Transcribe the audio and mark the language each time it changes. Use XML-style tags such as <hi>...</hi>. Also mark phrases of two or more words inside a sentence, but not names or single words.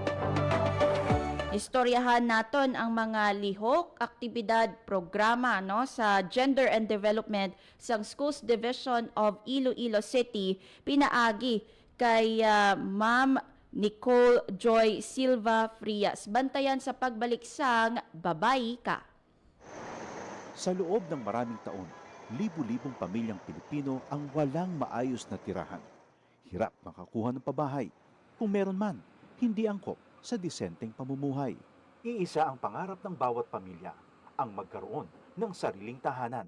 <hil>Istoryahan naton ang mga lihok, aktibidad, programa no sa Gender and Development sa Schools Division of Iloilo City, pinaagi kay Ma'am Nicole Joy Silva Frias. Bantayan sa pagbalik sang Babay Ka.</hil> <tl>Sa loob ng maraming taon, libu-libong pamilyang Pilipino ang walang maayos na tirahan. Hirap makakuha ng pabahay. Kung meron man, hindi angkop sa disenteng pamumuhay. Iisa ang pangarap ng bawat pamilya, ang magkaroon ng sariling tahanan.</tl>